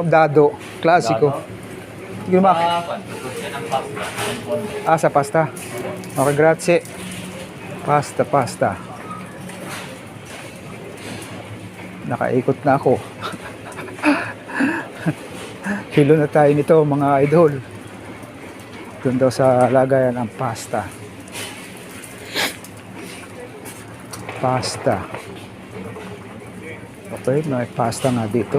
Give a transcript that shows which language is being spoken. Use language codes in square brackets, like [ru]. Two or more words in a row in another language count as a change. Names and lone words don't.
[tl] Dado. Klasiko. Hindi ko sa pasta. Okay, grazie. Pasta. Nakaikot na ako. Kilo na tayo nito mga idol. Doon daw sa lagayan ang pasta. Pasta. Okay, may pasta nga dito.